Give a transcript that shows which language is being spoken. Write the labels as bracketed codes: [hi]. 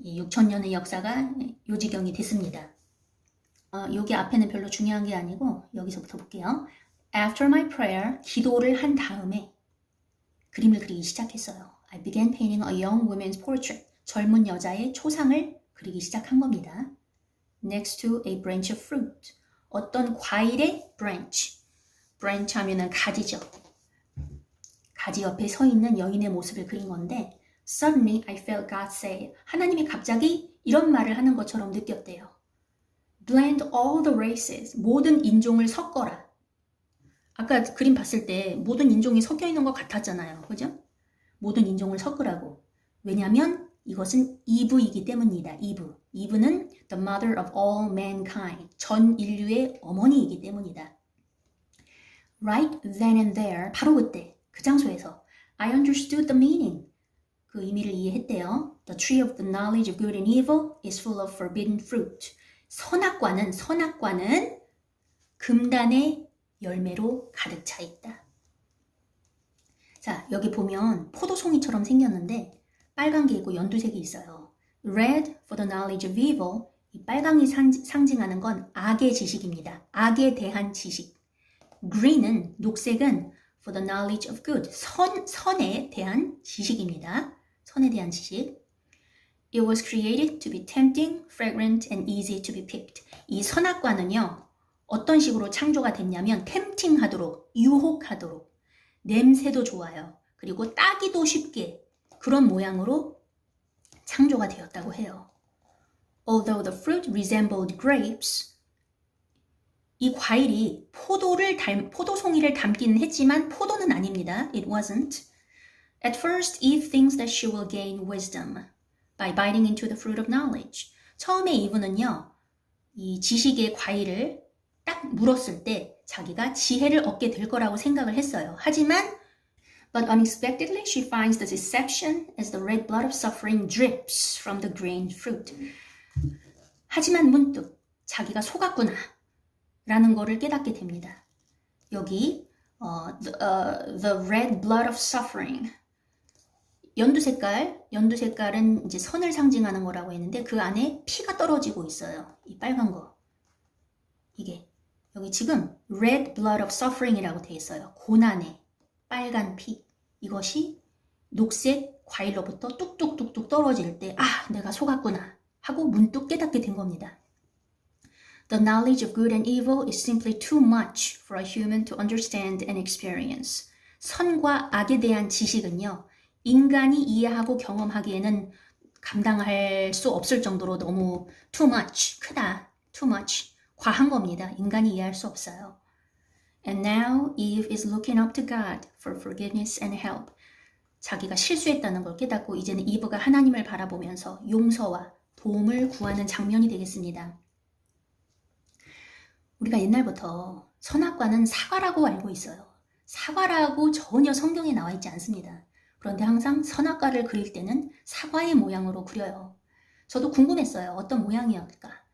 [ko] 6,000년의 역사가 요지경이 됐습니다. 여기 앞에는 별로 중요한 게 아니고 여기서부터 볼게요. [en] After my prayer, [ko] 기도를 한 다음에 그림을 그리기 시작했어요. [en] I began painting a young woman's portrait. [ko] 젊은 여자의 초상을 그리기 시작한 겁니다. [en] Next to a branch of fruit. [ko] 어떤 과일의 branch. branch 하면은 가지죠. 가지 옆에 서 있는 여인의 모습을 그린 건데 [en] Suddenly I felt God say, [ko] 하나님이 갑자기 이런 말을 하는 것처럼 느꼈대요. [en] Blend all the races, [ko] 모든 인종을 섞어라. 아까 그림 봤을 때 모든 인종이 섞여 있는 것 같았잖아요. 그죠? 모든 인종을 섞으라고. 왜냐하면 이것은 이브이기 때문이다. 이브는 [en] the mother of all mankind, [ko] 전 인류의 어머니이기 때문이다. [en] Right then and there, [ko] 바로 그때, 그 장소에서 [en] I understood the meaning. [ko] 그 의미를 이해했대요. [en] The tree of the knowledge of good and evil is full of forbidden fruit. [ko] 선악과는 금단의 열매로 가득 차 있다. 자, 여기 보면 포도송이처럼 생겼는데 빨간 게 있고 연두색이 있어요. [en] Red for the knowledge of evil. [ko] 이 빨강이 상징하는 건 악의 지식입니다. 악에 대한 지식. [en] Green은 녹색은 for the knowledge of good. [ko] 선에 대한 지식입니다. 선에 대한 지식. [en] It was created to be tempting, fragrant, and easy to be picked. [ko] 이 선악과는요, 어떤 식으로 창조가 됐냐면 tempting하도록, 유혹하도록, 냄새도 좋아요. 그리고 따기도 쉽게 그런 모양으로 창조가 되었다고 해요. [en] Although the fruit resembled grapes, [ko] 이 과일이 포도송이를 닮기는 했지만 포도는 아닙니다. [en] It wasn't. At first, Eve thinks that she will gain wisdom by biting into the fruit of knowledge. [ko] 처음에 이브는요, 이 지식의 과일을 딱 물었을 때 자기가 지혜를 얻게 될 거라고 생각을 했어요. [en] 하지만 But unexpectedly she finds the deception as the red blood of suffering drips from the green fruit. [ko] 하지만 문득 자기가 속았구나 라는 거를 깨닫게 됩니다. [en] 여기 the red blood of suffering. [ko] 연두색깔은 이제 선을 상징하는 거라고 했는데 그 안에 피가 떨어지고 있어요. 이 빨간 거. 이게 여기 지금 red blood of suffering이라고 돼 있어요. 고난의 빨간 피. 이것이 녹색 과일로부터 뚝뚝뚝뚝 떨어질 때 내가 속았구나 하고 문득 깨닫게 된 겁니다. [en] The knowledge of good and evil is simply too much for a human to understand and experience. [ko] 선과 악에 대한 지식은요, 인간이 이해하고 경험하기에는 감당할 수 없을 정도로 너무 too much, 크다, too much, 과한 겁니다. 인간이 이해할 수 없어요. [en] And now Eve is looking up to God for forgiveness and help. [ko] 자기가 실수했다는 걸 깨닫고 이제는 이브가 하나님을 바라보면서 용서와 도움을 구하는 장면이 되겠습니다. 우리가 옛날부터 선악과는 사과라고 알고 있어요. 사과라고 전혀 성경에 나와 있지 않습니다. 그런데 항상 선악과를 그릴 때는 사과의 모양으로 그려요. 저도 궁금했어요. 어떤 모양이었을까?